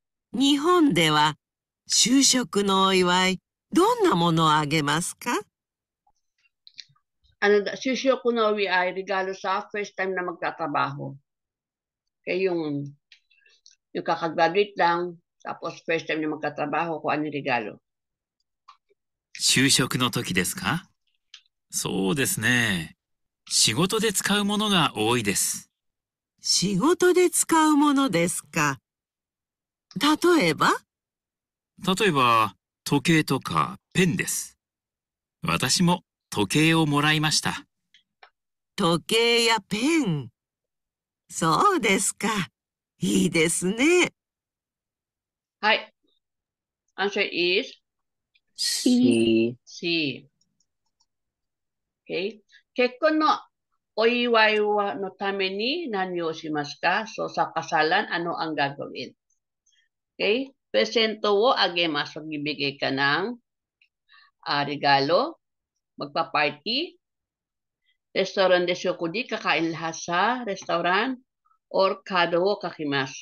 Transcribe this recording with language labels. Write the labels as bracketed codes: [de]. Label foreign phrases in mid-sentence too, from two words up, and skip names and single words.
[ja] 日本では就職のお祝い、どんなものをあげますか？ [tl] Susyo ko na ay regalo sa [en] first time [tl] na magtatrabaho. Kaya yung kakagraduate lang, tapos [en] first time [tl] na magtatrabaho, kung ano yung regalo. [ja] 就職の時ですか？そうですね。仕事で使うものが多いです。仕事で使うものですか。例えば時計とかペンです。私も時計をもらいました。時計やペン。そうですか。いいですね。はい。 [en] Answer is C. C. Okay. [ja] 結婚のお祝いのために何をしますか? [tl] So, sa kasalan, ano ang gagawin? [ja] Okay? プレゼントをあげます. [tl] Magbibigay ka ng regalo, magpa-party, [ja] レストランで食事, [tl] kakain lahat sa restaurant, or [ja] カードを書きます.